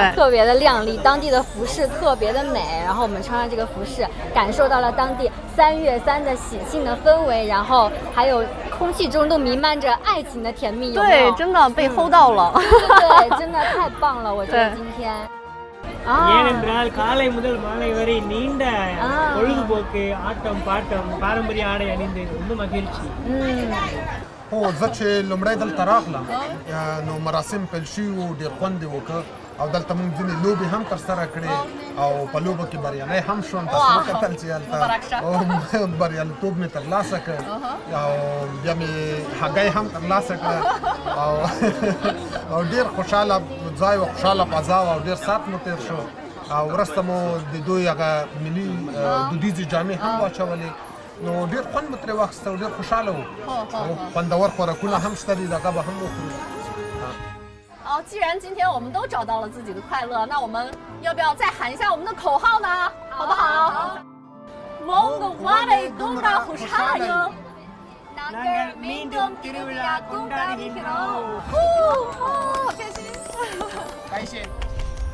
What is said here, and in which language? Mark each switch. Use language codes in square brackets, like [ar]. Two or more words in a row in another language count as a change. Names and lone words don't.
[zh] 对，特别的靓丽，当地的服饰特别的美，然后我们穿上这个服饰，感受到了当地3月3的喜庆的氛围，然后还有空气中都弥漫着爱情的甜蜜，有没有？对，真的被齁到了。对，真的太棒了，我觉得今天。 [ta] ஏனென்றால் காலை முதல் மாலை வரை நீண்ட பொழுதுபோக்கு ஆட்டம் பாட்டம் பாரம்பரிய ஆடை அணிந்து ரொம்ப மகிழ்ச்சி. [ps] هو زه چې لومړی دلته راغلم نو مراسم پیل شوي وو ډېر خوند یې وکړ او دلته موږ ځینې لوبې هم ترسره کړې او په لوبو کې بریالی هم شوم تاسو وکتل چې هلته بریالیتوب مې ترلاسه کړ او بیا مې هګۍ هم ترلاسه کړه او ډېر خوشحاله ځای و خوشحاله فضا او ډېر ساعت مو تېر شو او وروسته مو د دوی هغه ملي دودیزې جامې هم واچولې نو ډېر خوند مو ترې واخیسته او ډېر خوشحاله وو او خوندور خوراکونه هم شته دي دغه به هم وخورو. [zh] 好，既然今天我们都找到了自己的快乐，那我们要不要再喊一下我们的口号呢？好不好？蒙古话的东大虎鲨哟。 [ta] நாங்கள் மீண்டும் திருவிழா கொண்டாடுகின்றோம். [zh] 好开心！开心。